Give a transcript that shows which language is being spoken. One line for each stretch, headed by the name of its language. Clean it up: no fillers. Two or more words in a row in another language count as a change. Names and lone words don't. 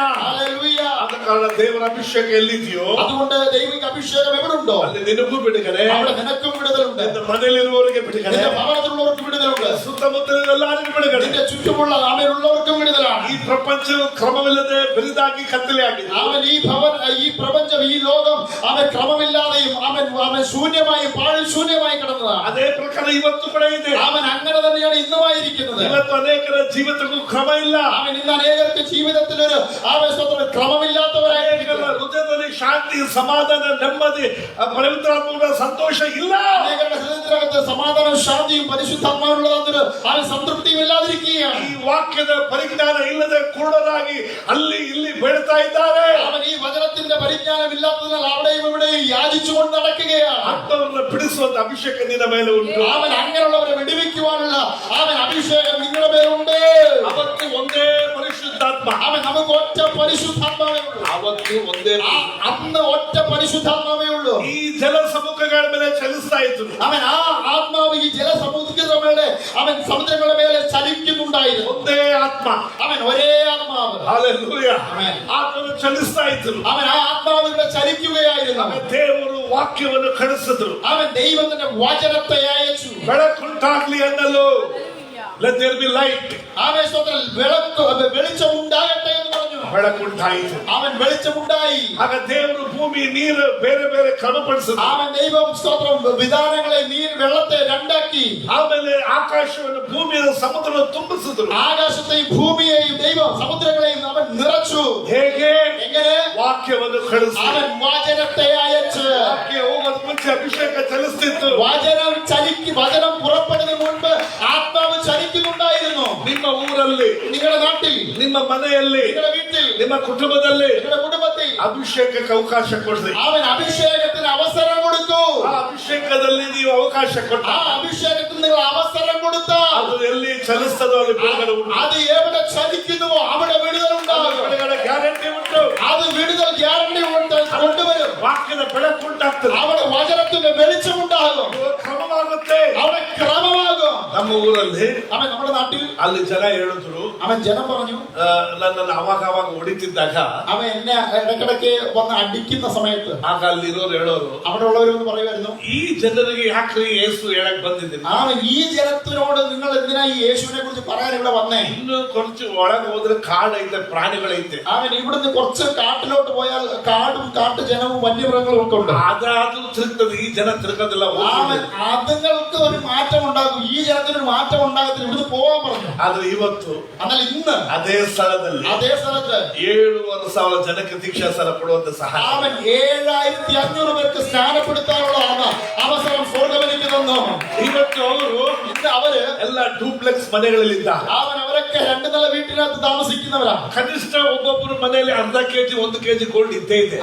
Malayalam: ഹല്ലേലൂയ.
Kannada: ಆದ ಕಾರಣ ದೇವರ ಅಭಿಷೇಕ ಎಲ್ಲಿದೆಯೋ
Malayalam: അതുകൊണ്ട് ദൈവിക അഭിഷേകം എവിടുണ്ടോ
Kannada: ಅಲ್ಲಿ ನಿನಗೂ ಬಿಡುಗಡೆ,
Malayalam: അവിടെ നിനക്കും വിടുതലുണ്ട്.
Kannada: ನಿನ್ನ ಮನೆಯಲ್ಲಿರುವವರಿಗೆ ಬಿಡುಗಡೆ,
Malayalam: നിന്റെ ഭവനത്തിലുള്ളവർക്ക് വിടുതലുണ്ട്.
Kannada: ಸುತ್ತಮುತ್ತಲಿನ ಎಲ್ಲರಿಗೂ ಬಿಡುಗಡೆ.
Malayalam: നിന്റെ ചുറ്റുമുള്ള അവനുള്ളവർക്കും വിടുതലാണ്.
Kannada: ಈ ಪ್ರಪಂಚವು ಕ್ರಮವಿಲ್ಲದೆ ಬೆರಿದಾಗಿ ಕತ್ತಲೆ ಆಗಿದೆ.
Malayalam: അവൻ ഈ പ്രപഞ്ചം, ഈ ലോകം അവൻ ക്രമമില്ലാതെയും അവൻ ശൂന്യമായും പാഴിൽ ശൂന്യമായി കിടന്നതാണ്.
Kannada: ಅದೇ ಪ್ರಕಾರ ಇವತ್ತು ಕೂಡ ಇದೆ.
Malayalam: അവൻ അങ്ങനെ തന്നെയാണ് ഇന്നുമായിരിക്കുന്നത്.
Kannada: ಇವತ್ತು ಅನೇಕರ ಜೀವಿತಕ್ಕೂ ಕ್ರಮ ಇಲ್ಲ.
Malayalam: അവൻ ഇന്ന് അനേകർക്ക് ജീവിതത്തിൽ ഒരു ക്രമമില്ലാത്തവരായി
Kannada: ಹೃದಯದಲ್ಲಿ ಶಾಂತಿ, ಸಮಾಧಾನ, ನೆಮ್ಮದಿ, ಪವಿತ್ರಾತ್ಮದ ಸಂತೋಷ ಇಲ್ಲ.
Malayalam: അനേകരുടെ ഹൃദയത്തിനകത്ത് സമാധാനവും ശാന്തിയും പരിശുദ്ധാത്മാവിനുള്ളതൊരു അവൻ സംതൃപ്തിയും ഇല്ലാതിരിക്കുകയാണ്.
Kannada: ಈ ವಾಕ್ಯದ ಪರಿಜ್ಞಾನ ಇಲ್ಲದೆ ಕುರುಡರಾಗಿ ಅಲ್ಲಿ ಇಲ್ಲಿ ಬೇಡ್ತಾ ಇದ್ದಾರೆ.
Malayalam: അവൻ ഈ വചനത്തിന്റെ പരിജ്ഞാനം ഇല്ലാത്തതിനാൽ അവിടെയും ഇവിടെയും യാചിച്ചുകൊണ്ട് നടക്കുകയാണ്.
Kannada: ಅಂತವರನ್ನು ಬಿಡಿಸುವಂತ ಅಭಿಷೇಕ ನಿನ್ನ ಮೇಲೆ ಉಂಟು.
Malayalam: അവൻ അങ്ങനെയുള്ളവരെ വിടുവിക്കുവാനുള്ള അവൻ അഭിഷേകം നിങ്ങളുടെ മേലുണ്ട്.
Kannada: ಅವತ್ತು ಒಂದೇ ಪರಿಶುದ್ಧಾತ್ಮ,
Malayalam: അവൻ നമുക്ക് ഒറ്റ പരിശുദ്ധാത്മാവേ ഉള്ളൂ.
Kannada: ಅವತ್ತು ಒಂದೇ
Malayalam: അന്ന് ഒറ്റ പരിശുദ്ധാത്മാവേ ഉള്ളൂ.
Kannada: ಈ ಜಲ ಸಮುಖಗಳ ಮೇಲೆ ಚಲಿಸ್ತಾ ಇದ್ರು.
Malayalam: അവൻ ആ ആത്മാവ് ഈ ജലസമുദ്രങ്ങളുടെ സമുദ്രങ്ങളുടെ മേലെ ചലിക്കുന്നുണ്ടായിരുന്നു.
Kannada: ಒಂದೇ ಆತ್ಮ,
Malayalam: അവൻ ഒരേ ആത്മാവ്.
Kannada: ಹಲ್ಲೆಲೂಯಾ. ಆಮೆನ್. ಆತ್ಮನು ಚಲಿಸ್ತಾ ಇದ್ರು.
Malayalam: അവൻ ആ ആത്മാവിലൂടെ ചലിക്കുകയായിരുന്നു.
Kannada: ದೇವರು ವಾಕ್ಯವನ್ನು ಕಳಿಸಿದ್ರು.
Malayalam: അവൻ ദൈവത്തിന്റെ വചനത്തെ അയച്ചു.
Kannada: ಬೆಳಕುಂಟಾಗ್ಲಿ ಅನ್ನಲು
English: let there be light.
Malayalam: വെളിച്ചം ഉണ്ടാകട്ടെ എന്ന് പറഞ്ഞു.
Kannada: ಬೆಳಕುಂಟಾಯಿತು.
Malayalam: അവൻ വെളിച്ചമുണ്ടായി.
Kannada: ಆಗ ದೇವರು ಭೂಮಿ ನೀರು ಬೇರೆ ಬೇರೆ ಕ್ರಮಪಡಿಸಿದ್ರು.
Malayalam: അവൻ ദൈവം സ്തോത്രം വിധാനങ്ങളെ വെള്ളത്തെ രണ്ടാക്കി.
Kannada: ಆಮೇಲೆ ಆಕಾಶವನ್ನು ಭೂಮಿಯ ಸಮುದ್ರ ತುಂಬಿಸಿದ್ರು.
Malayalam: ആകാശത്തെയും ഭൂമിയെയും ദൈവം സമുദ്രങ്ങളെയും അവൻ നിറച്ചു.
Kannada: ಹೇಗೆ?
Malayalam: എങ്ങനെ?
Kannada: ವಾಕ್ಯವನ್ನು ಕಳಿಸಿ.
Malayalam: അവൻ വചനത്തെ അയച്ച്.
Kannada: ವಾಕ್ಯ ಹೋಗೋದು ಮುಂಚೆ ಅಭಿಷೇಕ ಚಲಿಸ್ತಿತ್ತು.
Malayalam: വചനം പുറപ്പെടുന്നതിന് മുൻപ് ആത്മാവ് ചലിക്കുന്നുണ്ടായിരുന്നു.
Kannada: ನಿಮ್ಮ ಊರಲ್ಲಿ,
Malayalam: നിങ്ങളുടെ നാട്ടിൽ,
Kannada: ನಿಮ್ಮ ಮನೆಯಲ್ಲಿ,
Malayalam: നിങ്ങളുടെ വീട്ടിൽ,
Kannada: ನಿಮ್ಮ ಕುಟುಂಬದಲ್ಲಿ
Malayalam: നിങ്ങളുടെ കുടുംബത്തിൽ
Kannada: ಅಭಿಷೇಕಕ್ಕೆ ಅವಕಾಶ ಕೊಡ್ರಿ.
Malayalam: അവൻ അഭിഷേകത്തിന് അവസരം കൊടുത്തു.
Kannada: ಆ ಅಭಿಷೇಕದಲ್ಲಿ ನೀವು ಅವಕಾಶ ಕೊಟ್ಟ
Malayalam: ആ അഭിഷേകത്തിന് നിങ്ങൾ അവസരം കൊടുത്താൽ
Kannada: ಅದು ಎಲ್ಲಿ ಚಲಿಸ್ತದೋ ಅಲ್ಲಿ ಬಿಡುಗಡೆ ಉಂಟು.
Malayalam: അത് എവിടെ ചലിക്കുന്നുവോ അവിടെ വിടുതൽ ഉണ്ടാകും.
Kannada: ಬಿಡುಗಡೆ ಗ್ಯಾರಂಟಿ ಉಂಟು.
Malayalam: അത് വിടുതൽ ഗ്യാരണ്ടി കൊണ്ടുവരും.
Kannada: ವಾಕ್ಯದ ಬೆಳಕುಂಟಾಗ್ತದೆ.
Malayalam: അവിടെ വചനത്തിന്റെ വെളിച്ചമുണ്ടാകും.
Kannada: ಕ್ರಮವಾಗುತ್ತೆ.
Malayalam: അവിടെ ക്രമമാകും.
Kannada: ನಮ್ಮ ಊರಲ್ಲಿ,
Malayalam: അവൻ നമ്മുടെ നാട്ടിൽ,
Kannada: ಅಲ್ಲಿ ಜನ ಹೇಳಿದ್ರು,
Malayalam: അവൻ ജനം പറഞ്ഞു,
Kannada: ನನ್ನನ್ನು ಅವಾಗ ಹೊಡಿತಿದ್ದಾಗ
Malayalam: അവൻ എന്നെ ഇടയ്ക്കിടയ്ക്ക് വന്ന് അടിക്കുന്ന സമയത്ത്
Kannada: ಆಗ ಅಲ್ಲಿರೋರು ಹೇಳೋರು,
Malayalam: അവിടെ ഉള്ളവരൊന്ന് പറയുമായിരുന്നു,
Kannada: ಈ ಜನರಿಗೆ ಯಾಕ್ರಿ ಯೇಸು ಹೇಳಕ್ ಬಂದಿದ್ದೀನಿ?
Malayalam: അവൻ ഈ ജനത്തിനോട് നിങ്ങൾ എന്തിനാ ഈ യേശുവിനെ കുറിച്ച് പറയാൻ ഇവിടെ വന്നേ?
Kannada: ಇನ್ನು ಕೊಂಚ ಒಳಗೆ ಹೋದ್ರೆ ಕಾಡೈತೆ, ಪ್ರಾಣಿಗಳೈತೆ.
Malayalam: അവൻ ഇവിടുന്ന് കുറച്ച് കാട്ടിലോട്ട് പോയാൽ കാടും കാട്ടുജനവും വന്യമൃഗങ്ങളും ഒക്കെ ഉണ്ട്.
Kannada: ಅದಾದ್ರೂ ತಿರುಗ್ತದೆ, ಈ ಜನ ತಿರುಗೋದಿಲ್ಲ.
Malayalam: അവൻ അതുങ്ങൾക്ക് ഒരു മാറ്റം ഉണ്ടാകും, ഈ ജനത്തിന് ഒരു മാറ്റം ഉണ്ടാകത്തില്ല. ഇവിടുന്ന് പോവാൻ പറഞ്ഞു.
Kannada: ಆದ್ರೆ ಇವತ್ತು
Malayalam: എന്നാൽ ഇന്ന്
Kannada: ಅದೇ ಸ್ಥಳದಲ್ಲಿ
Malayalam: അതേ സ്ഥലത്ത്
Kannada: 7,500 ಜನಕ್ಕೆ ದೀಕ್ಷಾಸ್ನಾನ ಕೊಡುವಂತ ಸಹಾಯ.
Malayalam: അവൻ 7,500 പേർക്ക് സ്നാനപ്പെടുത്താനുള്ള അവസരം സ്വർഗ്ഗമെനിക്ക് തന്നു.
Kannada: ಇವತ್ತು ಅವರು
Malayalam: ഇന്ന് അവര്
Kannada: ಎಲ್ಲ ಡೂಪ್ಲೆಕ್ಸ್ ಮನೆಗಳಲ್ಲಿದ್ದಾರೆ.
Malayalam: അവരൊക്കെ 2 നില വീട്ടിനകത്ത് താമസിക്കുന്നവരാണ്.
Kannada: ಕನಿಷ್ಠ ಒಬ್ಬೊಬ್ಬರ ಮನೆಯಲ್ಲಿ ಅರ್ಧ ಕೆಜಿ 1 ಕೆಜಿ ಗೋಲ್ಡ್ ಇದ್ದೇ ಇದೆ.